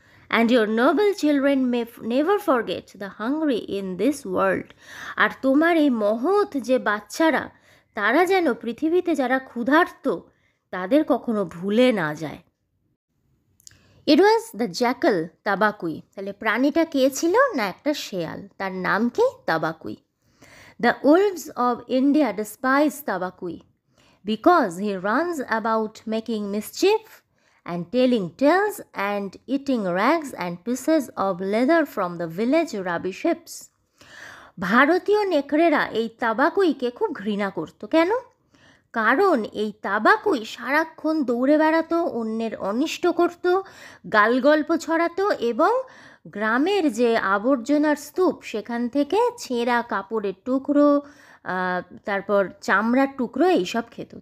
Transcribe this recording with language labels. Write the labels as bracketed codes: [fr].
[en] and your noble children may never forget the hungry in this world, [bn] আর তোমার এই মহৎ যে বাচ্চারা, তারা যেন পৃথিবীতে যারা ক্ষুধার্ত তাদের কখনো ভুলে না যায়। [en] it was the jackal Tabaqui, [bn] তাহলে প্রাণীটা কে ছিল না, একটা শেয়াল, তার নাম কি, তাবাকুই। [en] The wolves of India despise Tabaqui because he runs about making mischief and telling tales and eating rags and pieces of leather from the village rubbish heaps. [bn] ভারতীয় নেকড়েরা এই তাবাকুইকে খুব ঘৃণা করত। কেন? কারণ এই তাবাকুই সারাক্ষণ দৌড়ে বেড়াতো, অন্যের অনিষ্ট করত, গালগল্প ছড়াতো, এবং গ্রামের যে আবর্জনার স্তূপ, সেখান থেকে ছেঁড়া কাপড়ের টুকরো, তারপর চামড়ার টুকরো এইসব খেত।